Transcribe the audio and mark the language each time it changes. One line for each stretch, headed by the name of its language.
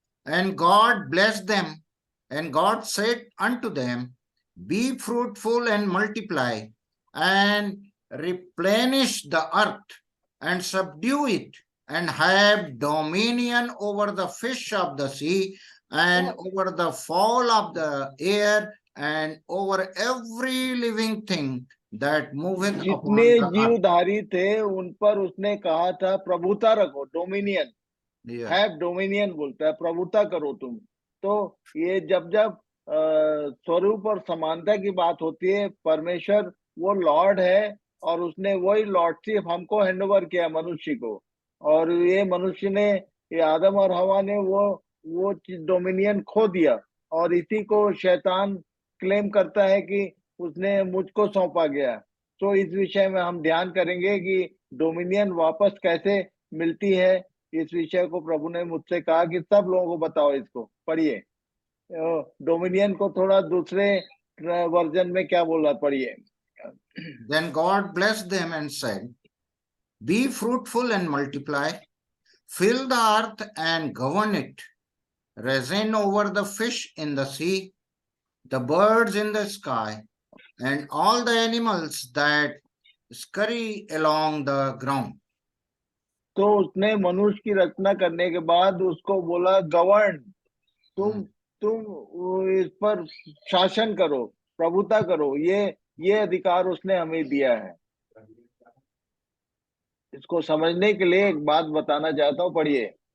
English: And God blessed them, and God said unto them, be fruitful and multiply, and replenish the earth, and subdue it, and have dominion over the fish of the sea, and over the fowl of the air, and over every living thing that moveth
Hindi: जितने
English: upon the earth.
Hindi: जीवधारी थे उन पर उसने कहा था प्रभुता रखो, dominion.
English: Yeah. Have dominion
Hindi: बोलता है, प्रभुता करो तुम। तो ये जब जब स्वरूप और समानता की बात होती है, परमेश्वर वो लॉर्ड है और उसने वही लॉर्डशिप हमको हैंडओवर किया, मनुष्य को। और ये मनुष्य ने ये आदम और हवा ने वो डोमिनियन खो दिया, और इसी को शैतान क्लेम करता है कि उसने मुझको सौंपा गया। तो इस विषय में हम ध्यान करेंगे कि डोमिनियन वापस कैसे मिलती है। इस विषय को प्रभु ने मुझसे कहा कि सब लोगों को बताओ, इसको पढ़िए। डोमिनियन को थोड़ा दूसरे वर्जन में क्या बोला, पढ़िए।
English: Then God blessed them and said, "Be fruitful and multiply, fill the earth and govern it, reign over the fish in the sea, the birds in the sky, and all the animals that scurry along the ground."
Hindi: तो उसने मनुष्य की रचना करने के बाद उसको बोला, govern, तुम इस पर शासन करो, प्रभुता करो। ये अधिकार उसने हमें दिया है। इसको समझने के लिए एक बात बताना चाहता हूँ, पढ़िए।